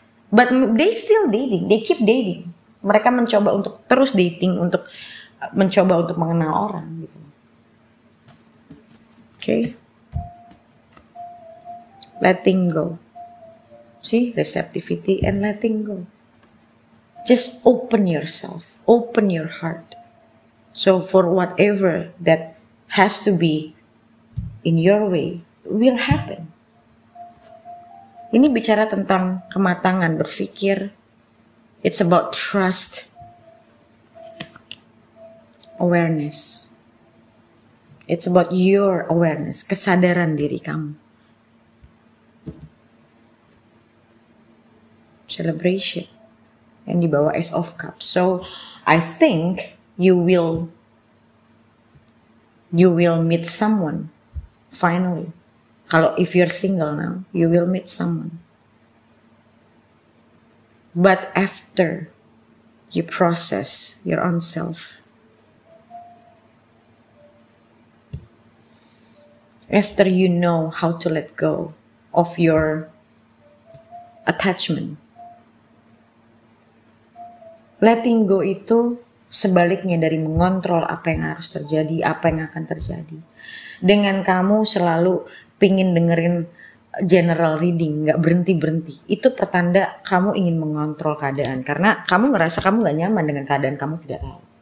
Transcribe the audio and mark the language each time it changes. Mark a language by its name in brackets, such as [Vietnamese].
[English] But they still dating, they keep dating. [Indonesian] Mereka mencoba untuk terus dating, untuk mencoba untuk mengenal orang gitu. [English] Okay, letting go. See, receptivity and letting go. Just open yourself, open your heart. So for whatever that has to be in your way will happen. [Indonesian] Ini bicara tentang kematangan berpikir. [English] It's about trust, awareness. It's about your awareness, [Indonesian] kesadaran diri kamu. [English] Celebration. [Indonesian] Yang di bawah [English] Ace of Cups. So, I think you will meet someone finally. Kalau if you're single now, you will meet someone. But after you process your own self, after you know how to let go of your attachment. [Indonesian] Letting go itu sebaliknya dari mengontrol apa yang harus terjadi, apa yang akan terjadi. Dengan kamu selalu pingin dengerin general reading, gak berhenti-berhenti. Itu pertanda kamu ingin mengontrol keadaan. Karena kamu ngerasa kamu gak nyaman dengan keadaan kamu tidak tahu.